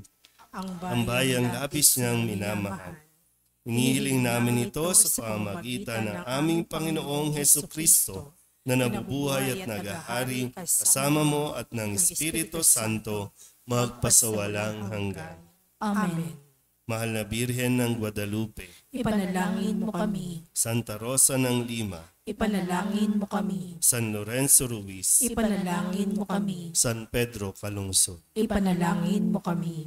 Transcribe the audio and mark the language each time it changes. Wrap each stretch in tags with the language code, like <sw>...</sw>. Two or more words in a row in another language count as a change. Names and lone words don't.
<tl>Ang bayang labis niyang minamahal. Inihiling namin ito sa pamamagitan ng aming Panginoong Heso Kristo na nabubuhay at nagahari kasama mo at ng Espiritu Santo magpasawalang hanggan. Amen. Mahal na Birhen ng Guadalupe, Ipanalangin mo kami. Santa Rosa ng Lima, Ipanalangin mo kami. San Lorenzo Ruiz, Ipanalangin mo kami. San Pedro Calungsod. Ipanalangin mo kami.</tl>